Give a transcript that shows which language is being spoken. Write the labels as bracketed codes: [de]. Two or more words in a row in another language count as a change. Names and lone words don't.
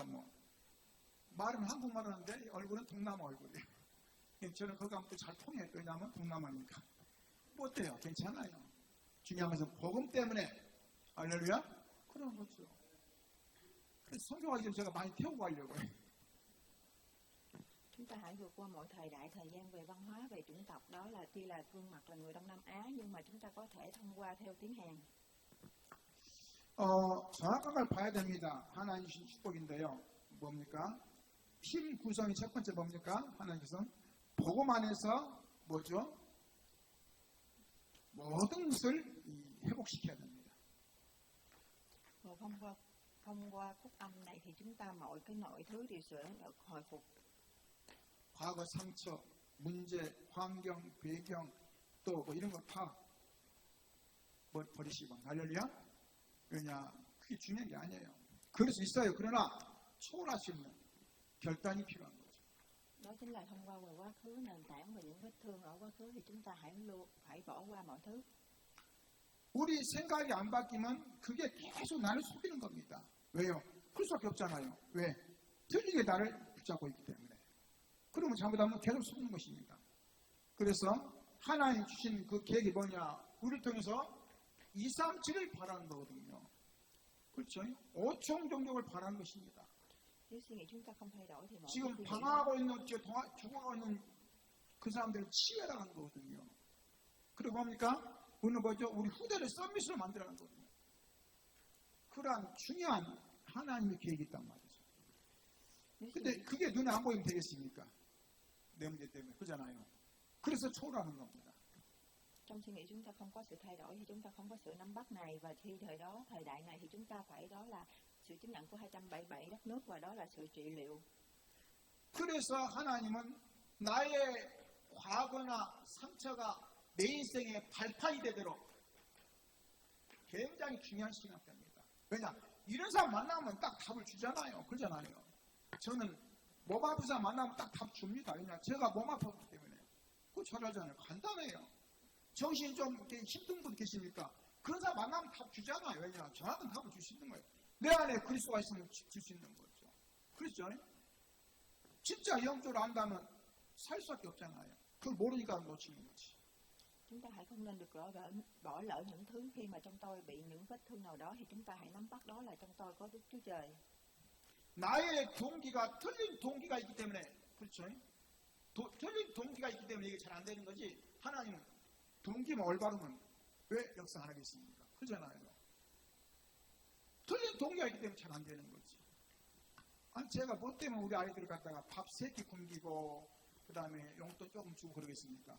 [ko] 뭐 말은 한국말 하는데 얼굴은 동남아 얼굴이에요. 저는 그거 하면 또 잘 통해요. 왜냐하면 동남아니까. 뭐 어때요? 괜찮아요. 중요한 것은 복음 때문에 할렐루야? 그런 거죠. 그래서 성경하기 전에 제가 많이 태우고 가려고 해요. [vi] Chúng ta hãy vượt qua mọi thời đại, thời gian về văn hóa, về chủng tộc, đó là tuy là gương mặt là người Đông Nam Á, nhưng mà chúng ta có thể thông qua theo tiếng Hàn. [ko] 정확한 걸 봐야 됩니다. 하나님 주신 축복인데요. 뭡니까? 팀 구성이 첫 번째 뭡니까? 하나님께서 복음 안에서 뭐죠? 모든 것을 회복시켜야 됩니다. [vi] Thông qua phúc âm này thì chúng ta mọi cái nội thứ đều sẽ được hồi phục. [ko] 과거 상처, 문제, 환경, 배경 또 뭐 이런 거 다 버리시고 할렐루야. 왜냐 그게 중요한 게 아니에요. 그럴 수 있어요. 그러나 초월할 수 있는 결단이 필요한 거죠. [vi] Đó chính là thông qua về quá khứ, nền tảng và những vết thương ở quá khứ thì chúng ta phải bỏ qua mọi thứ. [ko] 우리 생각이 안 바뀌면 그게 계속 나를 속이는 겁니다. 왜요? 그럴 수밖에 없잖아요. 왜? 틀리게 나를 붙잡고 있기 때문에. 그러면 잘못하면 계속 속는 것입니다. 그래서 하나님 주신 그 계획이 뭐냐? 우리를 통해서 2, 3, 7을 바라는 거거든요. 그렇죠? 5총 종족을 바라는 것입니다. [vi] Nếu suy nghĩ chúng ta không thay đổi thì mọi [ko] 지금 [vi] thứ [ko] 방황하고 있는, 죽어가고 있는 그 사람들을 치유해라는 거거든요. 그리고 뭡니까? 우리는 뭐죠? 우리 후대를 서밋으로 만들어가는 거거든요. 그러한 중요한 하나님의 계획이 있단 말이죠. 근데 그게 눈에 안 보이면 되겠습니까? 내 문제 때문에. 그러잖아요. 그래서 초월하는 겁니다. [vi] Trong suy nghĩ chúng ta không có sự thay đổi thì chúng ta không có sự nắm bắt này, và khi thời đại này thì chúng ta phải, đó là sự chứng nhận của 277 đất nước, và đó là sự trị liệu. [ko] 그래서 하나님은 나의 과거나 상처가 내 인생의 발판이 되도록 굉장히 중요한 신학입니다. 왜냐? 이런 사람 만나면 딱 답을 주잖아요. 그러잖아요. 저는 몸 아픈 사람 만나면 딱 답 줍니다. 왜냐? 제가 몸 아팠기 때문에. 그거 잘 알잖아요. 간단해요. 정신이 좀 힘든 분 계십니까? 그런 사람 만나면 답 주잖아요. 왜냐? 저한테는 답을 줄 수 있는 거예요. 내 안에 그리스도가 있으면 줄 수 있는 거죠. 그렇죠? 진짜 영적으로 안다면 살 수밖에 없잖아요. 그걸 모르니까 놓치는 거지. [vi] Chúng ta hãy không nên được bỏ lỡ những thứ. Khi mà trong tôi bị những vết thương nào đó thì chúng ta hãy nắm bắt đó là trong tôi có Đức Chúa Trời. [ko] 나의 동기가 틀린 동기가 있기 때문에, 그렇죠? 틀린 동기가 있기 때문에 이게 잘 안 되는 거지. 하나님은 동기만 올바르면 왜 역사 안 하겠습니까? 그러잖아요. 틀린 동기가 있기 때문에 잘 안 되는 거지. 아니 제가 뭐 때문에 우리 아이들을 갖다가 밥 3끼 굶기고 그 다음에 용돈 조금 주고 그러겠습니까?